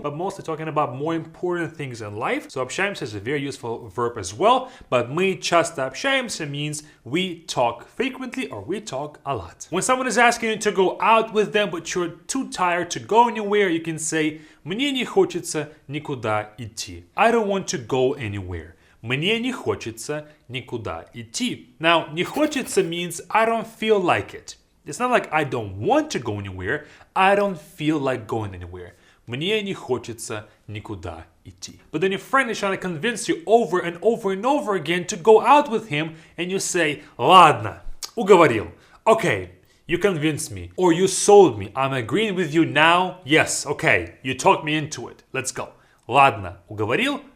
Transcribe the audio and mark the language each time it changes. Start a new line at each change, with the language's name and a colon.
English: But mostly talking about more important things in life. So общаемся is a very useful verb as well, but
Russian: мы часто общаемся
English: means we talk frequently or we talk a lot. When someone is asking you to go out with them, but you're too tired to go anywhere, you can say
Russian: мне не хочется никуда идти.
English: I don't want to go anywhere.
Russian: Мне не хочется никуда идти.
English: Now, не хочется means I don't feel like it. It's not like I don't want to go anywhere. I don't feel like going anywhere.
Russian: Мне не хочется никуда идти.
English: But then your friend is trying to convince you over and over and over again to go out with him, and you say,
Russian: ладно, уговорил.
English: Okay, you convinced me, or you sold me. I'm agreeing with you now. Yes, okay, you talked me into it. Let's go.
Russian: Ладно, уговорил.